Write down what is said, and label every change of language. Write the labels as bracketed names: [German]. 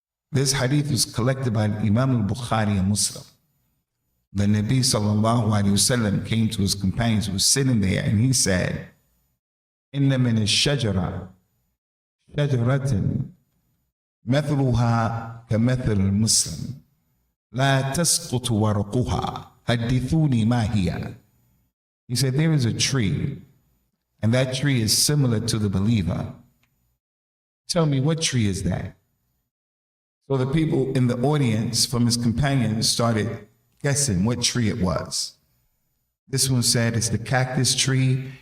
[English] This hadith was collected by Imam al-Bukhari and Muslim. The Nabi sallallahu alayhi wasallam came to his companions who were sitting there and he said, [Arabic] Inna min al-shajara, shajaratin مثلها كمثل المسلم لا تسقط ورقها حدثوني ما هي. [English] He said, there is a tree, and that tree is similar to the believer. Tell me, what tree is that? So the people in the audience from his companions started guessing what tree it was. This one said, it's the cactus tree.